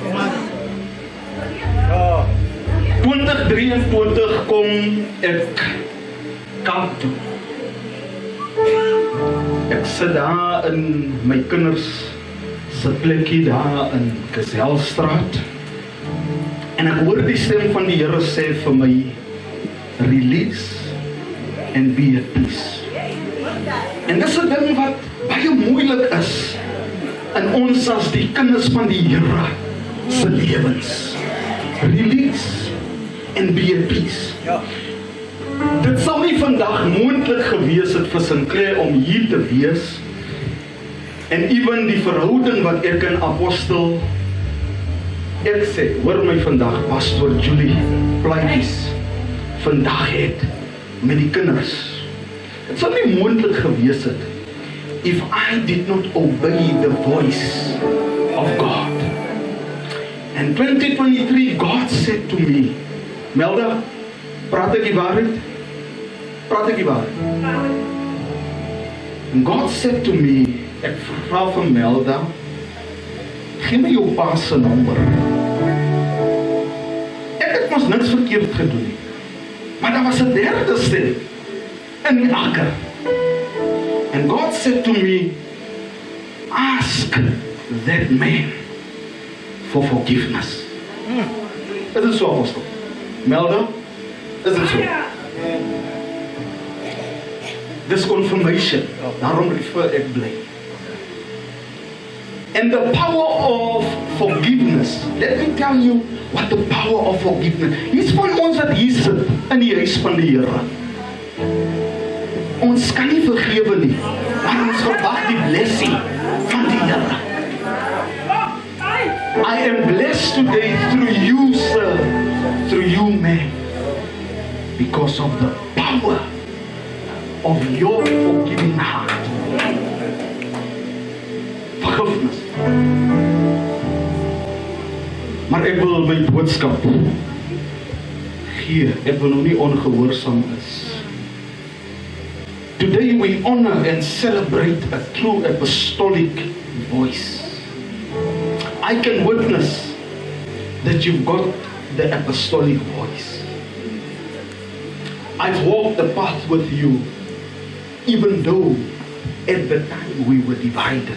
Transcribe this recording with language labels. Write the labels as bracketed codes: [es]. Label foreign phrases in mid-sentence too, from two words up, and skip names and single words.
[af] 2023 kom ek kamp toe. Ek sit daar in my kinders se plekkie daar in Geselstraat. En ek hoor die stem van die Here sê vir my, [en] release and be at peace. [af] En dis 'n ding wat baie moeilik is in ons as die kinders van die Here se lewens. [en] Release and be at peace. [af] Dit sou nie vandag moontlik gewees het vir Sinclair om hier te wees, en ewen die verhouding wat ek en Apostel, ek sê, hoor my vandag, Pastor Julie Plaatjies vandag het met die kinders. Het sou nie moontlik gewees het [en] if I did not obey the voice of God. In 2023, God said to me, [af] Melda, praat ek die waarheid? Praat ek die waarheid? [en] And God said to me, [af] ek vra vir Melda, gee my jou pa se nommer. Ek het mos niks verkeerd gedoen nie. Maar daar was 'n derde stem in die akker. [en] And God said to me, ask that man for forgiveness. [af] Is dit so, apostel? Melda, is dit so? Dis confirmation. Daarom refer ek bly. [en] And the power of forgiveness. Let me tell you what the power of forgiveness. [af] Iets van ons wat hier sit in die huis van die Here. Ons kan nie vergewe nie, maar ons verwag die blessing van die Here. [en] I am blessed today through you, sir, through you, man, because of the power of your forgiving heart. [af] Vergifnis. Maar ek wil my boodskap gee, ek wil nou nie ongehoorsaam is. [en] Today we honor and celebrate a true apostolic voice. I can witness that you've got the apostolic voice. I've walked the path with you, even though at the time we were divided.